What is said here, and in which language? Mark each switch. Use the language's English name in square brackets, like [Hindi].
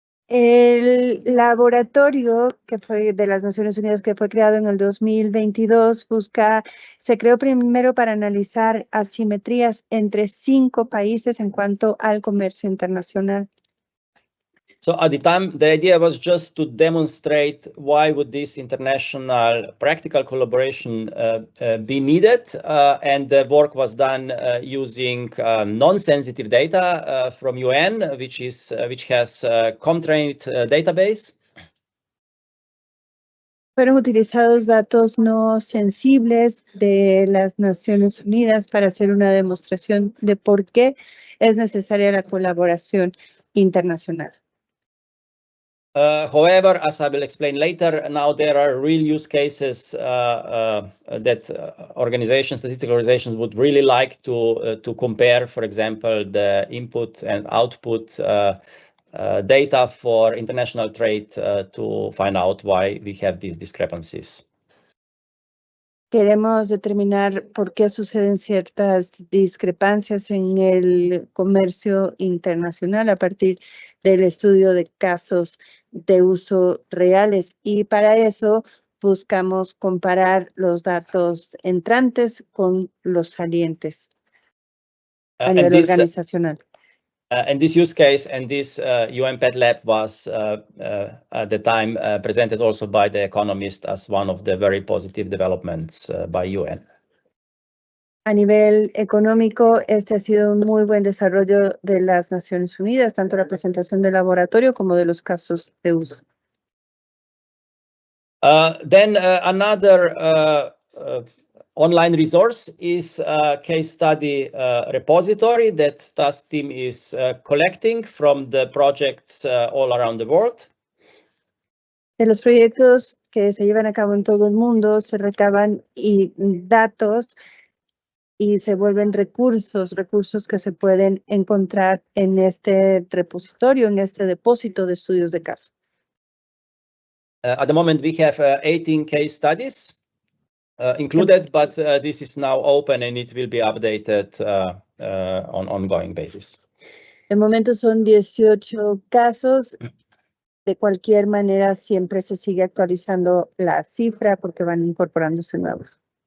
[Spanish] El laboratorio que fue de las Naciones Unidas, que fue creado en el 2022, se creó primero para analizar asimetrías entre 5 países en cuanto al comercio internacional. [English] So at the time, the idea was just to demonstrate why would this international practical collaboration be needed, and the work was done using non-sensitive data from UN, which has ComTrained database. [Spanish] Fueron utilizados datos no sensibles de las Naciones Unidas para hacer una demostración de por qué es necesaria la colaboración internacional. [English] However, as I will explain later, now there are real use cases that statistical organizations would really like to compare, for example, the input and output data for international trade to find out why we have these discrepancies. [Spanish] Queremos determinar por qué suceden ciertas discrepancias en el comercio internacional a partir del estudio de casos de uso reales, y para eso buscamos comparar los datos entrantes con los salientes a nivel organizacional. [English] And this use case and this UNPED lab was at the time presented also by The Economist as one of the very positive developments by UN. [Spanish] A nivel económico, este ha sido un muy buen desarrollo de las Naciones Unidas, tanto la presentación del laboratorio como de los casos de uso. [English] Then another online resource is a case study repository that task team is collecting from the projects all around the world. [Spanish] De los proyectos que se llevan a cabo en todo el mundo, se recaban datos y se vuelven recursos que se pueden encontrar en este repositorio, en este depósito de estudios de caso. [English] At the moment, we have 18 case studies included, but this is now open and it will be updated on ongoing basis. [Spanish] De momento son 18 casos. De cualquier manera, siempre se sigue actualizando la cifra porque van incorporándose nuevos.